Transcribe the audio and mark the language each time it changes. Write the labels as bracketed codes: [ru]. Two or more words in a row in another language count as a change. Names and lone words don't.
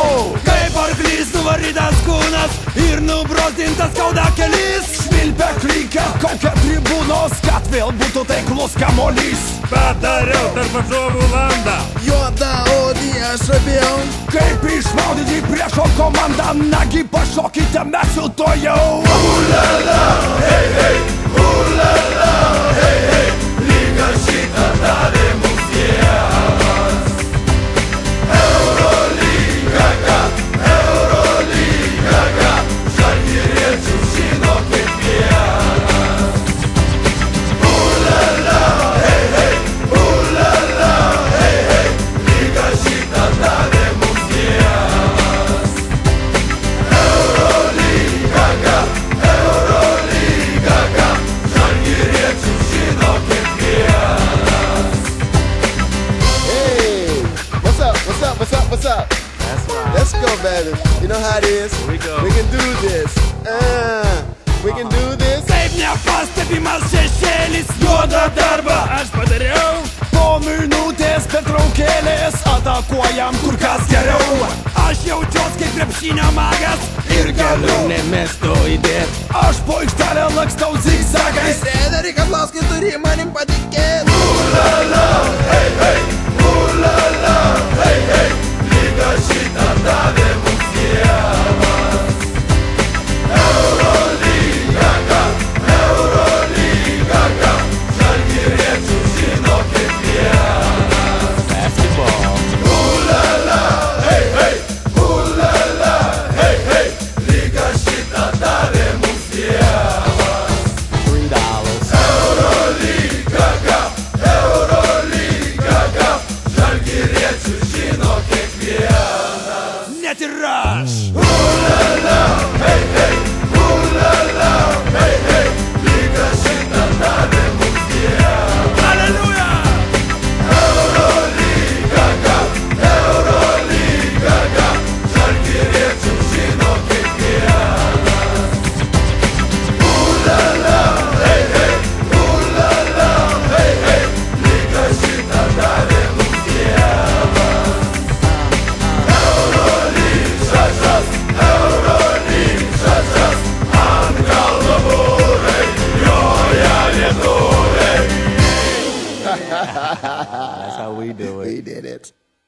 [lt] Kaip arklys nuvarytas kūnas ir nubrozdintas skauda kelis. Švilpia klykia, kaukia tribūnos, kad vėl būtų taiklus kamuolys. Padariau tarp varžovų landą. Juoda odį aš abėjau. Kaip išmaudyti priešo komandą, nagi pašokite mes jau to jau. Ulala, hei, hei, ulala, hei, hei, lyga šitą davė mums Dievas. Eurolyga, Eurolyga, žalgiriečių žino kiekvienas. Ulala, hei, hei, ulala, hei, hei, lyga šitą davė mums Dievas. Eurolyga, žalgiriečių žino kiekvienas. [en] Hey, what's up? What's up? What's up? What's up? That's right. Let's go, baby. You know how it is. Here we go. We can do this. We can do this. [lt] Kaip nepastebimas šešėlis, juodą darbą aš padariau. Po minutės pertraukėlės atakuojam kur kas geriau. Aš jaučiuos kaip krepšinio magas ir galiu nemesto įdėt. Aš po aikštelę lakstau zigzagais. Treneri Kazlauskai turi manim patikėt. Ulala, hei, hei, ulala, hei, hei, lyga šitą davė mums Dievas. Eurolyga, Eurolyga, žalgiriečių žino kiekvienas. [en] Basketball. Ulala, hei, hei, ulala, hei, hei, [lt] lyga šitą davė mums Dievas. $3. Eurolyga, Eurolyga, žalgiriečių žino kiekvienas. Net ir aš. Ulala, hei, hei, ulala, hei, hei, lyga šitą davė mums Dievas. Aleluja! Eurolyga, žalgiriečių žino kiekvienas. Ulala, hei, hei, ulala, hei, hei, lyga šitą davė mums Dievas. Eurolyžas, ant kalno būrai, joja lietuviai. [en] That's how we do it. We did it.